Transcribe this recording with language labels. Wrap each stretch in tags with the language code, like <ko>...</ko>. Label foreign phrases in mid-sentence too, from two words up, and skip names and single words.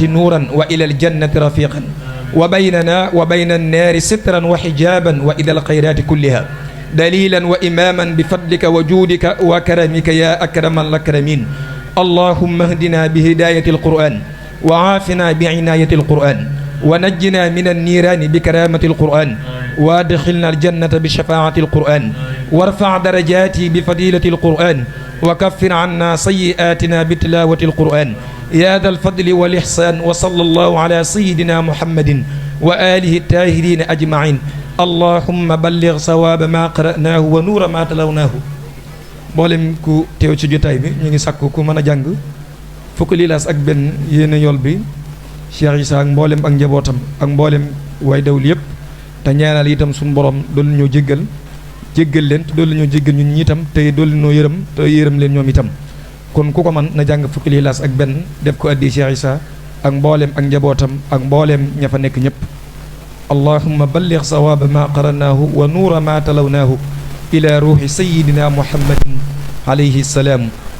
<ar>نورا وإلى الجنة رفيقا وبيننا وبين النار سترا وحجابا وإلى الخيرات كلها دليلا وإماما بفضلك وجودك وكرمك يا أكرم الأكرمين اللهم اهدنا بهداية القرآن وعافنا بعناية القرآن ونجنا من النيران بكرامة القرآن وادخلنا الجنة بشفاعة القرآن وارفع درجاتي بفضيلة القرآن وكفر عنا سيئاتنا بتلاوة القرآن يا ذا الفضل والإحسان وصلى الله على سيدنا محمد وآله الطاهرين أجمعين اللهم بلغ ثواب ما قرأناه ونور ما تلوناه</ar> <wo>mboolem ku teew ci jotaay bi ñu ngi sakku ku mën a jàng fukki lilaas ak benn yéene yool bi Cheikh Issa ak mboolem ak njabootam ak mboolem way dawli yëpp te ñaanal itam suñu borom doolu ñoo jéggal leen te doolu ñoo jéggal ñun ñi itam te doolu ñoo yërëm te yërëm leen ñoom itam kon ku ko man na jàng fukki lilaas ak benn def ko addi Cheikh Issa ak mboolem ak njabootam ak mboolem ña fa nekk ñëpp</wo> <ar>اللهم بلغ ثواب ما قرأناه ونور ما تلوناه إلى روح سيدنا محمد عليه السلام</ar>